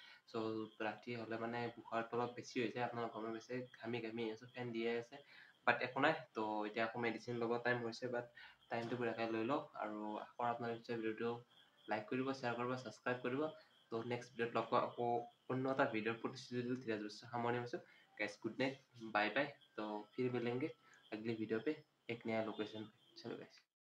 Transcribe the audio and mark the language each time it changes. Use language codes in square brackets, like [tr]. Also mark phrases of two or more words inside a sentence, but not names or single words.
[as] চ' ৰাতি হ'লে মানে বুখাৰটো অলপ বেছি হৈ যায়, আপোনালোক গমে পাইছে, ঘামি আছোঁ, ফেন দিয়ে আছে, বাট একো নাই। তো এতিয়া আকৌ মেডিচিন ল'ব টাইম হৈছে, বাট টাইমটো পুৰাকৈ লৈ লওক, আৰু আশা কৰোঁ আপোনালোকে নিশ্চয় ভিডিঅ'টো লাইক কৰিব, শ্বেয়াৰ কৰিব, ছাবস্ক্ৰাইব কৰিব। তো [en] next videoত [as] লগ পাওঁ আকৌ অন্য এটা ভিডিঅ'ৰ প্ৰতিশ্ৰুতি ধীৰে ধীৰে সামৰণি মাৰিছোঁ গাইজ। [en] good night, bye bye. [hi] तो फिर मिलेंगे अगली वीडियो पे एक नया लोकेशन पे। चलो गाइस।